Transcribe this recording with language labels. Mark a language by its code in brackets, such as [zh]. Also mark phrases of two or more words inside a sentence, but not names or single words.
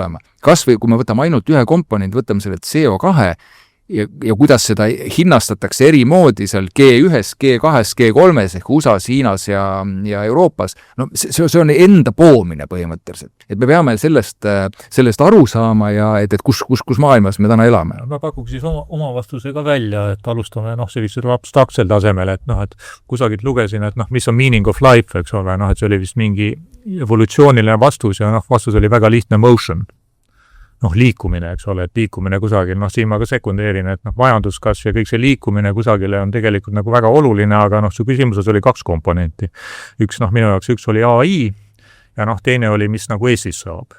[et] Kas või kui me võtame ainult ühe komponent, võtame selle CO2, ja kuidas seda hinnastatakse eri moodi seal G1-s, G2-s, G3-s ehk USA-s, Hiinas ja Euroopas, no see on enda poomine põhimõtteliselt. Et me peame sellest aru saama ja et kus maailmas me täna elame. Ma pakuks siis oma vastuse ka välja, et alustame sellisel abstraktsel tasemel, et et kusagilt lugesin, et mis on [en] meaning of life, [et] eks ole, et see oli vist mingi evolutsiooniline vastus ja vastus oli väga lihtne motion. Liikumine, eks ole, et liikumine kusagil, siin ma ka sekundeerin, et majanduskasv ja kõik see liikumine kusagile on tegelikult väga oluline, aga su küsimuses oli 2 komponenti. Minu jaoks üks oli AI ja teine oli, mis Eestis saab.